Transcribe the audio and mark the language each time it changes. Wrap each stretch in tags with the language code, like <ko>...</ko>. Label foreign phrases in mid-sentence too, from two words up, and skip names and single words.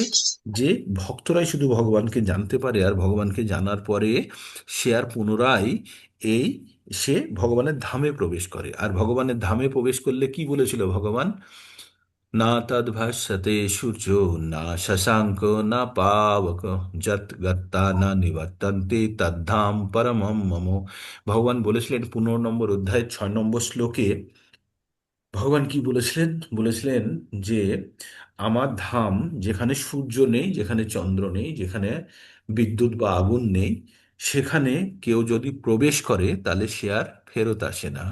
<bn>যে ভক্তরাই শুধু ভগবানকে জানতে পারে, আর ভগবানকে জানার পরে সে আর পুনরায় এই সে ভগবানের ধামে প্রবেশ করে। আর ভগবানের ধামে প্রবেশ করলে কি বলেছিল ভগবান?</bn> <sa>না তদ্ভাস্যতে সূর্য, না শশাঙ্ক, না পাবক, যৎ গত্তা না নিবর্তন্তে তদ্ধাম পরমম মম।</sa> <bn>ভগবান বলেছিলেন 15 নম্বর অধ্যায় 6 নম্বর শ্লোকে। ভগবান কি বলেছিলেন? বলেছিলেন যে আমার ধাম, যেখানে সূর্য নেই, যেখানে চন্দ্র নেই, যেখানে বিদ্যুৎ বা আগুন নেই, সেখানে কেউ যদি প্রবেশ করে তাহলে সে আর ফেরত আসে না।</bn>